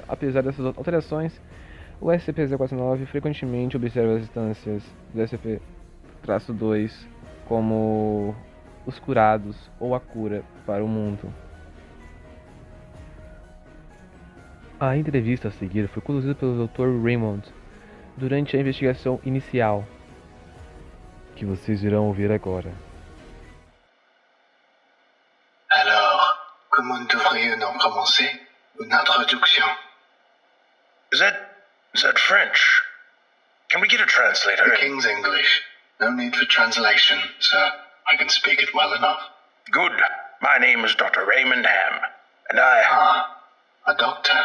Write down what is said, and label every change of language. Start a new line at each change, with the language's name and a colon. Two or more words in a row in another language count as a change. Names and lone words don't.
Portuguese: Apesar dessas alterações, o SCP-049 frequentemente observa as instâncias do SCP-2 como os curados ou a cura para o mundo. A entrevista a seguir foi conduzida pelo Dr. Raymond durante a investigação inicial, que vocês irão ouvir agora.
French: Alors, comment devrions-nous commencer une introduction?
English: Is that French? Can we get a translator? The King's English. No need for translation, sir. I can speak it well enough. Good. My name is Dr. Raymond Ham, and I... A doctor.